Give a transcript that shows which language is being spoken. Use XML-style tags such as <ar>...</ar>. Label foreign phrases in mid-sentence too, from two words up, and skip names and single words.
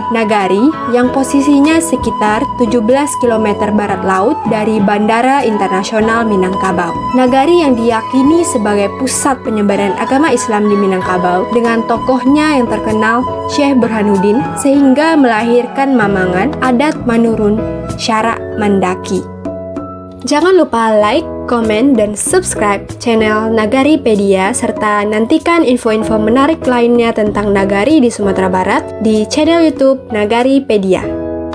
<id>Nagari yang posisinya sekitar 17 km barat laut dari Bandara Internasional Minangkabau. Nagari yang diyakini sebagai pusat penyebaran agama Islam di Minangkabau dengan tokohnya yang terkenal Syekh Burhanuddin sehingga melahirkan mamangan adat Manurun Syarak Mandaki. Jangan lupa like, komen, dan subscribe channel Nagaripedia serta nantikan info-info menarik lainnya tentang Nagari di Sumatera Barat di channel YouTube Nagaripedia.</id>